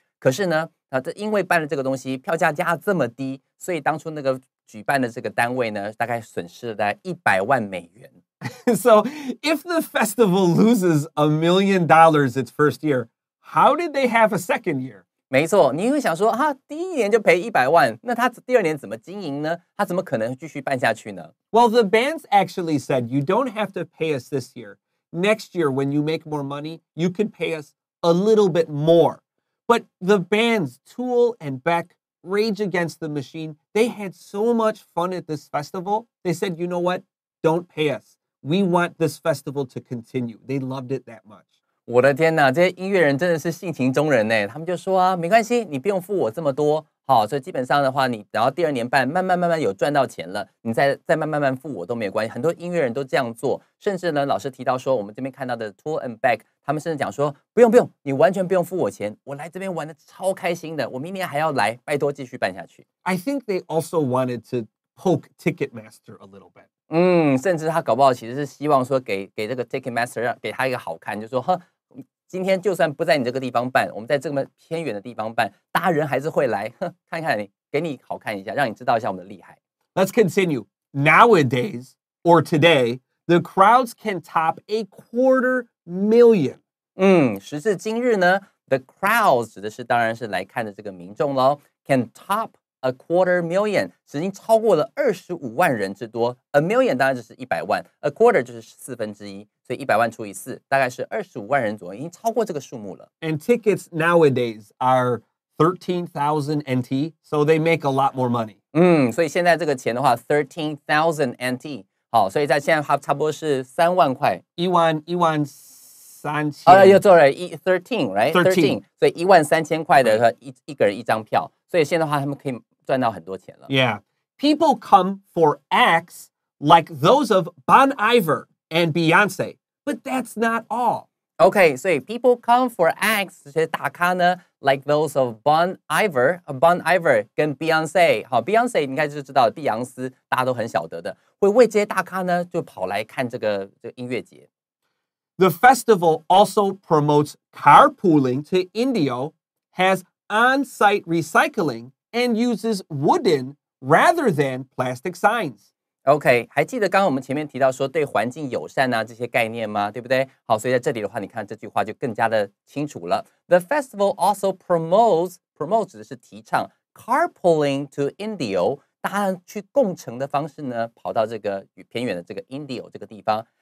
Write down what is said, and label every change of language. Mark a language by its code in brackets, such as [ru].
[zh] 可是呢，这因为办了这个东西，票价加这么低，所以当初那个举办的这个单位呢，大概损失了大概100万美元。 [en] So, if the festival loses $1 million its first year, how did they have a second year? [zh] 没错，你会想说，第一年就赔100万，那他第二年怎么经营呢？他怎么可能继续办下去呢？ [en] Well, the bands actually said, you don't have to pay us this year. Next year, when you make more money, you can pay us a little bit more. But the bands, Tool and Beck, Rage Against the Machine, they had so much fun at this festival. They said, you know what? Don't pay us. We want this festival to continue. They loved it that much. [zh] 我的天哪，这些音乐人真的是性情中人呢。他们就说没关系，你不用付我这么多。好，所以基本上的话，你然后第二年办，慢慢有赚到钱了，你再慢慢付我都没有关系。很多音乐人都这样做，甚至呢，老师提到说，我们这边看到的 Tool and Beck， 他们甚至讲说，不用，你完全不用付我钱，我来这边玩的超开心的，我明年还要来，拜托继续办下去。 [en] I think they also wanted to poke Ticketmaster a little bit. [zh] 甚至他搞不好其实是希望说给这个 Ticketmaster 给他一个好看，就说今天就算不在你这个地方办，我们在这么偏远的地方办，大家人还是会来，看看你，给你好看一下，让你知道一下我们的厉害。 [en] Let's continue. Nowadays, or today, the crowds can top 250,000. [zh] 时至今日呢 ， [en] the crowds [zh] 指的是当然是来看的这个民众咯 ， [en] can top 250,000， [zh] 已经超过了25万人之多。 [en] A million [zh] 当然就是100万 ， [en] a quarter [zh] 就是1/4，所以100万除以4，大概是25万人左右，已经超过这个数目了。 [en] And tickets nowadays are 13,000 NT, so they make a lot more money. [zh] 所以现在这个钱的话 ，13,000 NT， 好，所以在现在它差不多是3万块。一万三千。又做了13，right？ 13，所以13000块的一个人一张票，所以现在的话他们可以赚到很多钱了。 [en] Yeah, people come for acts like those of Bon Iver and Beyonce, but that's not all. [zh] OK， 所以 [en] people come for acts [zh] 这些大咖呢 ， [en] like those of [zh] Bon Iver 跟 Beyonce， 好 ，Beyonce 你应该就知道碧昂斯，大家都很晓得的，会为这些大咖呢就跑来看这个音乐节。 [en] The festival also promotes carpooling to Indio, has on-site recycling, and uses wooden rather than plastic signs. [zh] OK， 还记得刚刚我们前面提到说对环境友善啊这些概念吗？对不对？好，所以在这里的话，你看这句话就更加的清楚了。 [en] The festival also promote [zh] 指的是提倡 [en] carpooling to Indio， [zh] 大家去共乘的方式呢，跑到这个偏远的这个 Indio 这个地方。